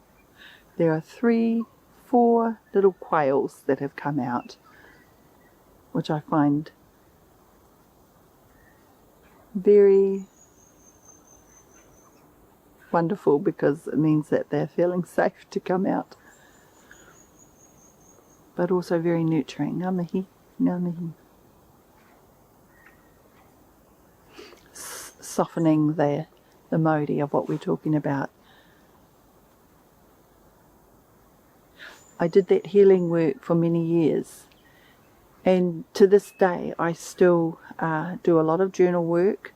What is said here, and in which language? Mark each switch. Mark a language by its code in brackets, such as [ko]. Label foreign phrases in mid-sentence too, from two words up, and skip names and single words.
[en] There are 3, 4 little quails that have come out, which I find very wonderful, because it means that they're feeling safe to come out, but also very nurturing. [mi] Ngā mihi, ngā mihi. [en] Softening the Māori of what we're talking about. I did that healing work for many years, and to this day I still do a lot of journal work.